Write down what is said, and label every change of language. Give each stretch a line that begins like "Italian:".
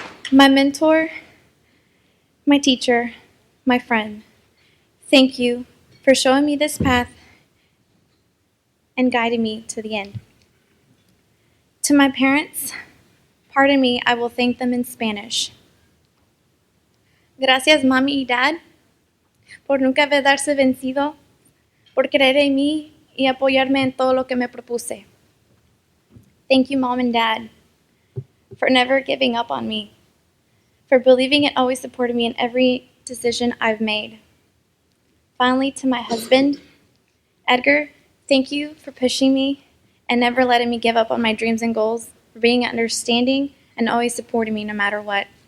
English: My mentor, my teacher, my friend, thank you for showing me this path and guiding me to the end. To my parents, pardon me, I will thank them in Spanish.
Spanish: Gracias, mami y dad, por nunca darse vencido, por creer en mí y apoyarme en todo lo que me propuse.
English: Thank you, mom and dad, for never giving up on me, for believing and always supporting me in every decision I've made. Finally, to my husband, Edgar, thank you for pushing me and never letting me give up on my dreams and goals, for being understanding and always supporting me no matter what.